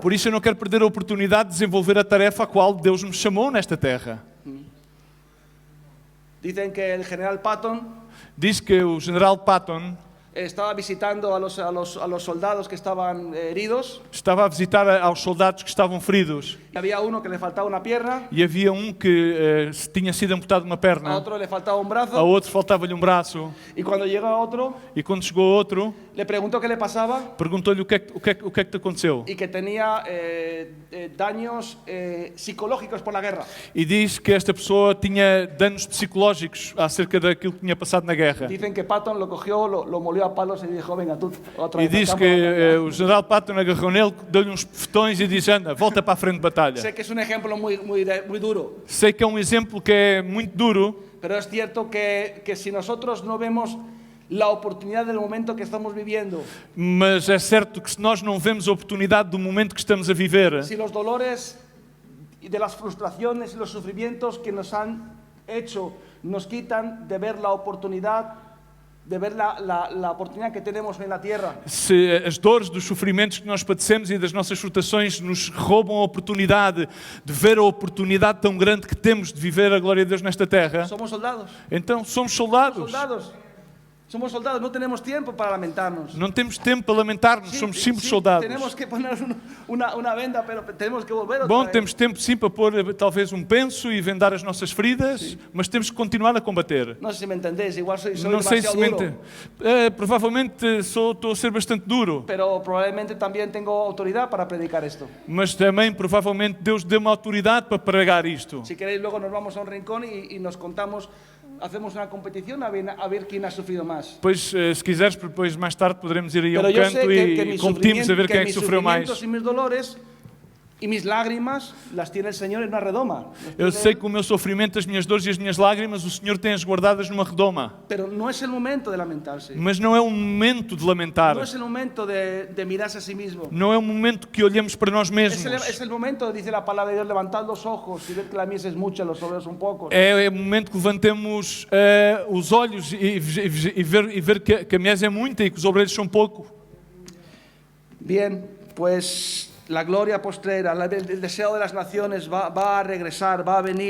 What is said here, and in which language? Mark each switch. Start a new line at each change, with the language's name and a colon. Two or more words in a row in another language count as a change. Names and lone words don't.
Portuguese: Por isso eu não quero perder a oportunidade de desenvolver a tarefa a qual Deus me chamou nesta terra.
Spanish: Dicen que el general Patton
Portuguese: Diz que o general Patton
Spanish: estaba visitando a los soldados que estaban heridos.
Portuguese: estava a visitar aos soldados que estavam feridos
Spanish: Había uno que le faltaba una pierna,
Portuguese: e havia um que tinha sido amputado uma a perna,
Spanish: otro le faltaba un a brazo,
Portuguese: outro faltava-lhe um braço
Spanish: y cuando llegó a otro
Portuguese: e quando chegou a outro
Spanish: le preguntó qué le pasaba
Portuguese: perguntou-lhe o que é que te aconteceu
Spanish: y que tenía daños psicológicos por la guerra.
Portuguese: e diz que esta pessoa tinha danos psicológicos acerca daquilo que tinha passado na guerra.
Spanish: Dicen que Patton lo cogió, lo molió a palos y dijo, venga tú, otra
Portuguese: E
Spanish: vez. al
Portuguese: diz
Spanish: campo
Portuguese: que
Spanish: de batalla".
Portuguese: o general Patton agarrou nele, deu-lhe uns bofetões e disse, anda, volta para a frente de batalha.
Spanish: Sé que es un ejemplo muy duro,
Portuguese: Sei que é um exemplo que é muito duro,
Spanish: pero es cierto que si nosotros no vemos la oportunidad del momento que estamos viviendo,
Portuguese: mas é certo que se nós não vemos a oportunidade do momento que estamos a viver,
Spanish: si los dolores y de las frustraciones y los sufrimientos que nos han hecho nos quitan de ver la oportunidad, de ver la oportunidad que tenemos en la tierra,
Portuguese: se as dores dos sofrimentos que nós padecemos e das nossas frustrações nos roubam a oportunidade de ver a oportunidade tão grande que temos de viver a glória de Deus nesta terra,
Spanish: somos soldados.
Portuguese: então somos soldados.
Spanish: Somos soldados, no tenemos tiempo para lamentarnos.
Portuguese: Não temos tempo para lamentar-nos,
Spanish: Sí, somos sí, simples soldados. Tenemos que poner una venda, pero tenemos que volver otra
Portuguese: Bom,
Spanish: vez.
Portuguese: temos tempo sim para pôr talvez um penso e vendar as nossas feridas, mas temos que continuar a combater.
Spanish: No sé si me entendéis, igual soy
Portuguese: Não sei se
Spanish: demasiado
Portuguese: mente.
Spanish: duro,
Portuguese: Provavelmente estou a ser bastante duro,
Spanish: pero probablemente también tengo autoridad para predicar esto.
Portuguese: mas também provavelmente Deus deu uma autoridade para pregar isto.
Spanish: Si queréis luego nos vamos a un rincón y nos contamos hacemos una competición a ver quién ha sufrido más.
Portuguese: Pois, se quiseres, depois mais tarde poderemos ir aí a
Spanish: Pero yo sé
Portuguese: canto
Spanish: que
Portuguese: e
Spanish: mis
Portuguese: competimos a ver quem é que
Spanish: mis
Portuguese: sofreu mais.
Spanish: sufrimientos y mis dolores y mis lágrimas las tiene el Señor en una redoma.
Portuguese: Eu sei que o meu sofrimento, as minhas dores e as minhas lágrimas, o Senhor tem-as guardadas numa redoma.
Spanish: Pero no es el momento de lamentarse.
Portuguese: Mas não é um momento de lamentar.
Spanish: No es el momento de mirarse a sí mismo.
Portuguese: Não é um momento que olhemos para nós mesmos.
Spanish: Es el momento, dice la palabra de Dios, levantad los ojos y ver que la mies es mucha, los obreros son pocos.
Portuguese: É o momento que levantemos os olhos e ver que a mies é muita e que os obreiros são pouco.
Spanish: Bien, pues la gloria postrera, el deseo de las naciones va a regresar, va a venir.